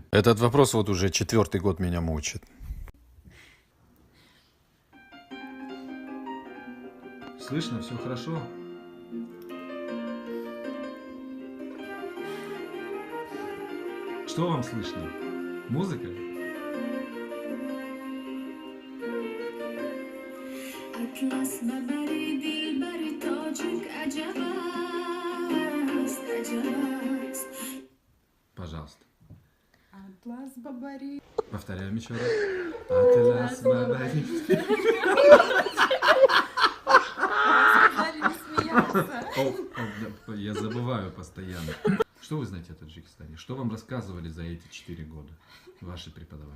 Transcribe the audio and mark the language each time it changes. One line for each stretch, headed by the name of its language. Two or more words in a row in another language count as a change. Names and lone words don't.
Russian: Этот вопрос вот уже 4-й год меня мучит. Слышно? Все хорошо? Что вам слышно? Музыка?
Persian: أطلس ببري دلبري تاجك عجب است عجب است.
Russian: Пожалуйста. Атлас Бабари. Повторяем еще раз. Атлас Бабари. Сказали не смеяться. Да, я забываю постоянно. Что вы знаете о Таджикистане? Что вам рассказывали за эти 4 года ваши преподаватели?